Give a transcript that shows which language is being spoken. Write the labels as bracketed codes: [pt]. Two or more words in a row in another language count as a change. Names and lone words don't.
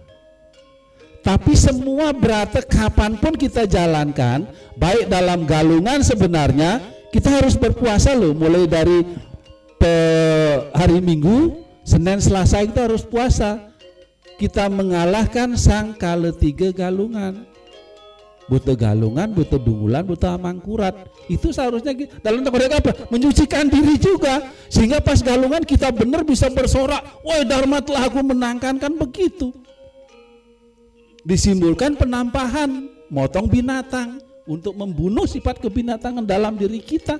[id] Tapi semua berata kapanpun kita jalankan, baik dalam galungan sebenarnya kita harus berpuasa loh. Mulai dari hari Minggu, Senin, Selasa kita harus puasa. Kita mengalahkan sang kaletiga galungan. Butuh galungan, butuh dungulan, butuh amangkurat. Itu seharusnya dalam konteks apa? Menyucikan diri juga. Sehingga pas galungan kita benar bisa bersorak, woi Dharma telah aku menangkan, kan begitu. Disimpulkan penampahan, motong binatang untuk membunuh sifat kebinatangan dalam diri kita.